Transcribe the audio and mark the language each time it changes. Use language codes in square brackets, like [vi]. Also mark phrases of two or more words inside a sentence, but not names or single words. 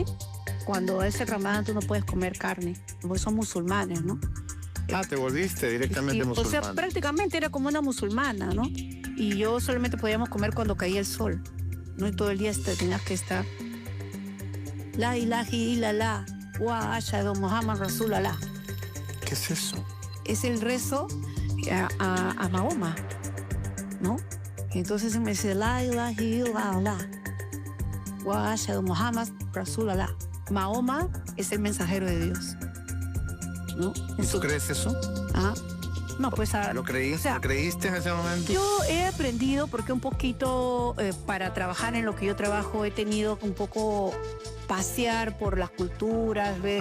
[es] Cuando es el Ramadán tú no puedes comer carne, porque son musulmanes, ¿no? Ah, te volviste directamente Sí, musulmana. o sea, prácticamente era como una musulmana, ¿no? Y yo solamente podíamos comer cuando caía el sol, ¿no? Y todo el día tenías que estar. [ar] لا إله إلا الله، وأشهد محمد رسول الله. [es] ¿Qué es eso? Es el rezo a Mahoma, ¿no? Entonces me dice [ar] لا إله إلا الله، وأشهد محمد رسول الله. [es] Mahoma es el mensajero de Dios, ¿no? ¿Y tú crees eso? Ah, no, pues... ¿Lo creíste? O sea, ¿Lo creíste en ese momento? Yo he aprendido, porque un poquito para trabajar en lo que yo trabajo he tenido un poco pasear por las culturas, ver...